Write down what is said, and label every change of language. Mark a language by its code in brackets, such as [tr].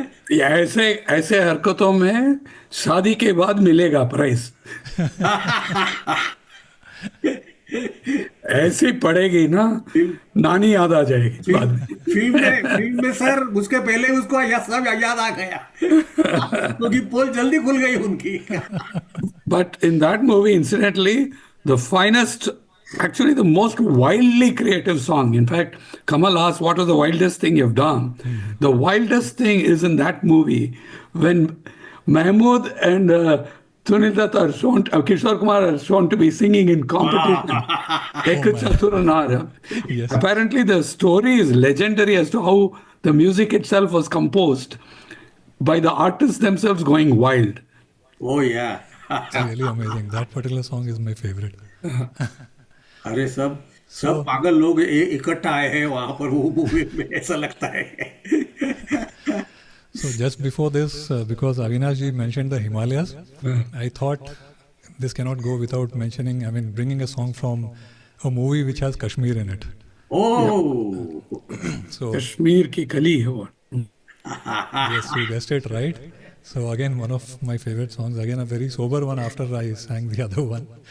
[hi] ऐसे हरकतों में शादी के बाद मिलेगा प्राइस. ऐसी पड़ेगी ना, नानी याद आ जाएगी बाद में. फिल्म में सर उसके पहले उसको सब याद आ गया, क्योंकि पोल जल्दी खुल गई उनकी. [en] But in that movie, incidentally, the finest, actually the most wildly creative song. In fact, Kamal asked, what was the wildest thing you've done? Mm-hmm. The wildest thing is in that movie when Mahmood and Sunil Dutt are shown, Kishore Kumar are shown to be singing in competition. Ek Chaturanara. Yes. Apparently, the story is legendary as to how the music itself was composed by the artists themselves going wild. Oh, yeah. It's really amazing. That particular song is my favorite. [hi] अरे सब पागल लोग इकट्ठा आए हैं वहां पर वो मूवी में, ऐसा लगता है. [en] So just before this, because Avinash ji mentioned the Himalayas, I thought this cannot go without mentioning, bringing a song from a movie which has Kashmir in it. Oh! [hi] So Kashmir ki kali hai wo. [en] Yes, you guessed it right. So again, one of my favorite songs, again a very sober one after I sang the other one.